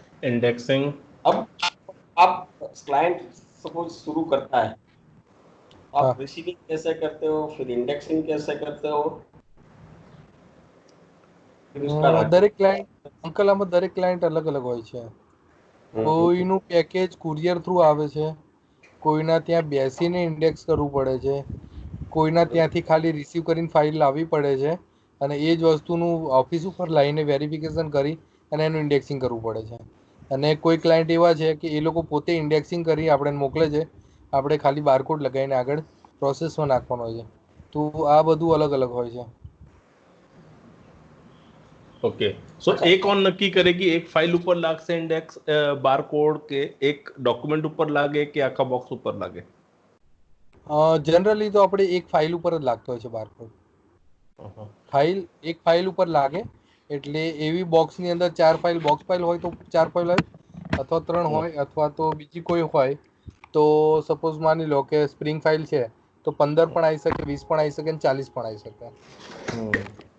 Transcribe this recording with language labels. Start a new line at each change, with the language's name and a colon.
Hindi: Indexing. अब आप client suppose शुरू करता है, हाँ. आप रिसीविंग कैसे करते हो, फिर इंडेक्सिंग कैसे करते हो, फिर उसका
Gujarati: દરેક ક્લાયન્ટ અંકલ આમાં દરેક ક્લાયન્ટ અલગ અલગ હોય છે. કોઈનું પેકેજ કુરિયર થ્રુ આવે છે, કોઈના ત્યાં બેસીને ઇન્ડેક્સ કરવું પડે છે, કોઈના ત્યાંથી ખાલી રિસીવ કરીને ફાઇલ લાવવી પડે છે અને એ જ વસ્તુનું ઓફિસ ઉપર લાવીને વેરિફિકેશન કરી અને એનું ઇન્ડેક્સિંગ કરવું પડે છે. અને કોઈ ક્લાયન્ટ એવા છે કે એ લોકો પોતે ઇન્ડેક્સિંગ કરી આપણે મોકલે છે, આપણે ખાલી બારકોડ લગાવીને આગળ પ્રોસેસમાં નાખવાનો હોય છે. તો આ બધું અલગ અલગ હોય છે.
Hindi: ओके सो एक और नक्की करेगी एक फाइल ऊपर लागશે इंडेक्स बारकोड के एक डॉक्यूमेंट ऊपर लागे
Gujarati: કે આખા બોક્સ ઉપર લાગે? જનરલી તો આપણે એક ફાઇલ ઉપર જ લાગતો હોય છે બારકોડ. એક ફાઇલ ઉપર લાગે એટલે એવી બોક્સની અંદર 4 ફાઇલ બોક્સ ફાઇલ હોય તો 4 ફાઇલ હોય, અથવા 3 હોય, અથવા તો બીજી કોઈ હોય તો સપોઝ માની લો કે સ્પ્રિંગ ફાઇલ છે તો 15 પણ આવી શકે, 20 પણ આવી શકે અને 40 પણ આવી શકે.